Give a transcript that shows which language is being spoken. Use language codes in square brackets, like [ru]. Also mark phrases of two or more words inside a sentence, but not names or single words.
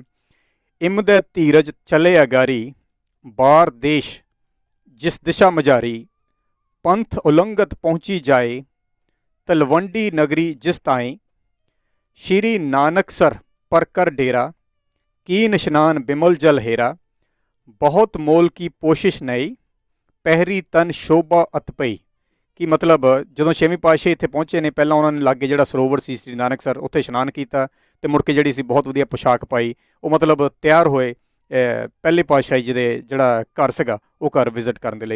[bra] ਇਮਦ ਧੀਰਜ ਚੱਲੇ ਅਗਾਰੀ, ਬਾਰ ਦੇਸ਼ ਜਿਸ ਦਿਸ਼ਾ ਮਝਾਰੀ, ਪੰਥ ਉਲੰਘਤ ਪਹੁੰਚੀ ਜਾਏ, ਤਲਵੰਡੀ ਨਗਰੀ ਜਿਸ ਤਾਈਂ, ਸ਼੍ਰੀ ਨਾਨਕਸਰ ਪਰ ਕਰ ਡੇਰਾ, कीन इशनान बिमल जल हेरा, बहुत मोल की पोशिश नई, ਪਹਿਰੀ ਤਨ ਸ਼ੋਭਾ ਅਤ ਪਈ। [pa] ਕਿ ਮਤਲਬ ਜਦੋਂ ਛੇਵੀਂ ਪਾਤਸ਼ਾਹੀ ਇੱਥੇ ਪਹੁੰਚੇ ਨੇ, ਪਹਿਲਾਂ ਉਹਨਾਂ ਨੇ ਲਾਗੇ ਜਿਹੜਾ ਸਰੋਵਰ ਸੀ ਸ੍ਰੀ ਨਾਨਕਸਰ, ਉੱਥੇ ਇਸ਼ਨਾਨ ਕੀਤਾ ਅਤੇ ਮੁੜ ਕੇ ਜਿਹੜੀ ਸੀ ਬਹੁਤ ਵਧੀਆ ਪੋਸ਼ਾਕ ਪਾਈ। ਉਹ ਮਤਲਬ ਤਿਆਰ ਹੋਏ ਪਹਿਲੇ ਪਾਤਸ਼ਾਹੀ ਜੀ ਦੇ ਜਿਹੜਾ ਘਰ ਸੀਗਾ ਉਹ ਘਰ ਵਿਜ਼ਿਟ ਕਰਨ ਦੇ ਲਈ।